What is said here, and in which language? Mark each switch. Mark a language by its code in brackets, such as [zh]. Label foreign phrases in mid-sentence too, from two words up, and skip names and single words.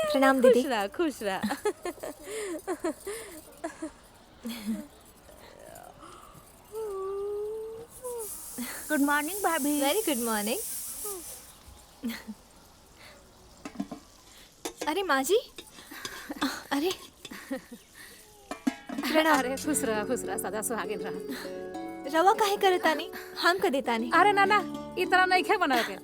[bho] प्रणाम दीदी। खुश रहा। [en] good morning [bho] भाभी। [en] very good morning. [bho] अरे माँ जी, अरे प्रणाम। अरे खुश रहा सदा सुहागिन रहा। रवा काहे करतानी, हम कर देतानी। अरे नाना ई तरह नहीं खे बना के।